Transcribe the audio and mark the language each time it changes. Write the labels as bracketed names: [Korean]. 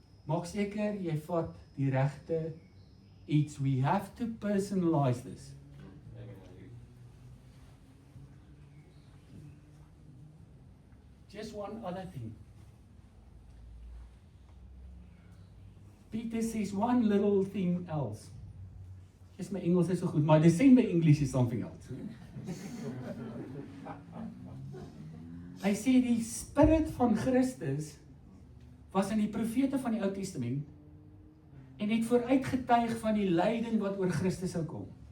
[Afrikaans] Maak seker jy vat die regte iets. [English] We have to personalize this. Just one other thing. Peter says one little thing else. Yes, [Afrikaans] my Engels is so good. [English] My December English is something else. [Afrikaans] Hy sê die spirit van Christus was in die profete van die Ou Testament en het vooruitgetuig van die lyding wat oor Christus sou kom.